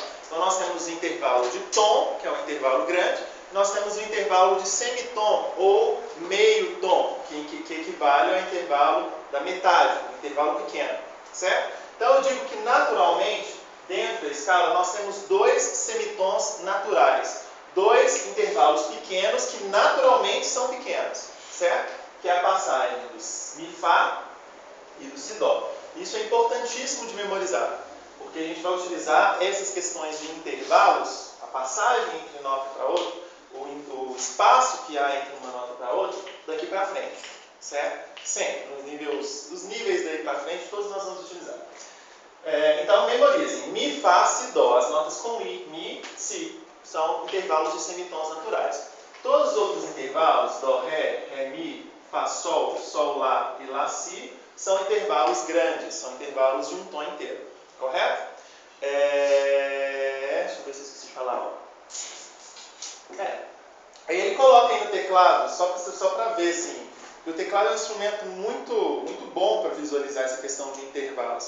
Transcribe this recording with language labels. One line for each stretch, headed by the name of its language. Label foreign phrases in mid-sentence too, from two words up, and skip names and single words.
Portuguese: Então nós temos o intervalo de tom, que é um intervalo grande, nós temos o intervalo de semitom ou meio tom, que equivale ao intervalo da metade, o intervalo pequeno, certo? Então eu digo que naturalmente, dentro da escala, nós temos dois semitons naturais, dois intervalos pequenos que naturalmente são pequenos, certo? Que é a passagem do mi-fá e do si-dó. Isso é importantíssimo de memorizar, porque a gente vai utilizar essas questões de intervalos, a passagem entre uma nota para outra, o espaço que há entre uma nota para outra, daqui para frente, certo? Sempre, os níveis daí para frente, todos nós vamos utilizar. Então, memorizem, mi, fá, si, dó, as notas com i, mi, si, são intervalos de semitons naturais. Todos os outros intervalos, dó, ré, mi, fá, sol, sol, lá e lá, si, são intervalos grandes, são intervalos de um tom inteiro, correto? Deixa eu ver se eu esqueci de falar. Aí ele coloca aí no teclado, só para ver, assim, que o teclado é um instrumento muito bom para visualizar essa questão de intervalos.